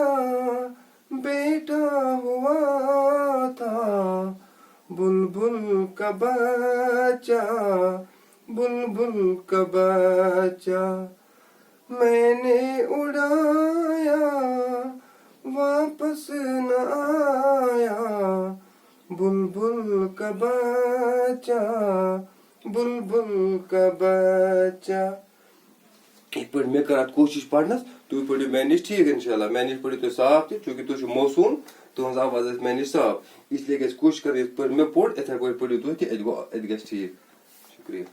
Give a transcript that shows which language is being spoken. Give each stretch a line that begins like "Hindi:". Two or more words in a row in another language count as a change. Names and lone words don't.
Urdu: بیٹا ہوا تھا بلبل کا بچہ بلبل کا بچہ میں نے اڑایا واپس نہ آیا بلبل کا بچہ بلبل کا بچہ
Kashmiri: ایک پٲٹھۍ مےٚ کر اتھ کوٗشِش پرنس تُہۍ پٔرِو مےٚ نِش ٹھیٖک انشاءاللہ مےٚ نِش پٔرِو تُہۍ صاف تہِ چوٗنٛکہِ تُہۍ چھِو موسوٗم تُہٕنٛز آواز آسہِ مےٚ نِش صاف
Urdu: اس لیے
Kashmiri: گژھِ کوٗشِش کرٕنۍ یِتھ پٲٹھۍ مےٚ پوٚر یِتھے پٲٹھۍ پٔرِو تُہۍ تہِ اَتہِ گژھِ ٹھیٖک شُکریہ